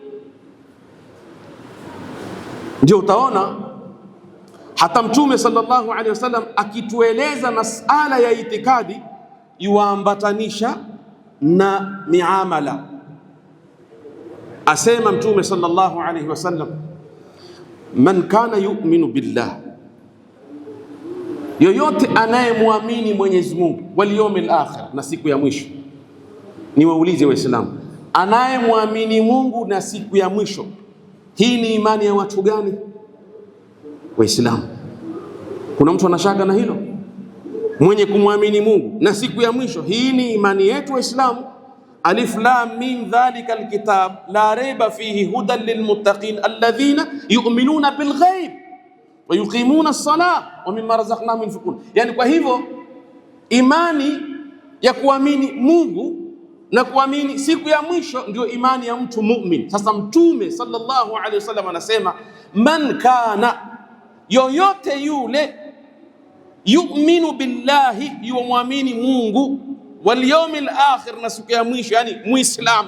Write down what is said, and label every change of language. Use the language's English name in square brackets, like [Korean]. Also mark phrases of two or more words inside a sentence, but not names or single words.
[Swahili] Ndio utaona hata Mtume [Arabic] صلى الله عليه وسلم [Swahili] akitueleza masala ya itikadi, yuambatanisha na miamala. Asema Mtume [Arabic] صلى الله عليه وسلم، من كان يؤمن بالله, [Swahili] yoyote anayemwamini Mwenyezi Mungu, [Arabic] واليوم الآخر, [Swahili] na siku ya mwisho. Niwaulize Waislamu, anayemwamini Mungu na siku ya mwisho, hii ni imani ya watu gani? Waislamu. Kuna mtu anashaka na hilo? Mwenye kumwamini Mungu na siku ya mwisho, hii ni imani yetu Waislamu. [Arabic] الم ذلك الكتاب لا ريب فيه هدى للمتقين الذين يؤمنون بالغيب ويقيمون الصلاة ومما رزقناهم ينفقون. [Swahili] Yani kwa hivyo imani ya kuamini Mungu na kuamini siku ya mwisho ndio imani ya mtu mu'min. Sasa Mtume [Arabic] صلى الله عليه وسلم [Swahili] anasema, [Arabic] من كان, [Swahili] yoyote yule, [Arabic] يؤمن بالله, [Swahili] yuamini Mungu, [Arabic] واليوم الآخر, [Swahili] na siku ya mwisho, yani Muislamu.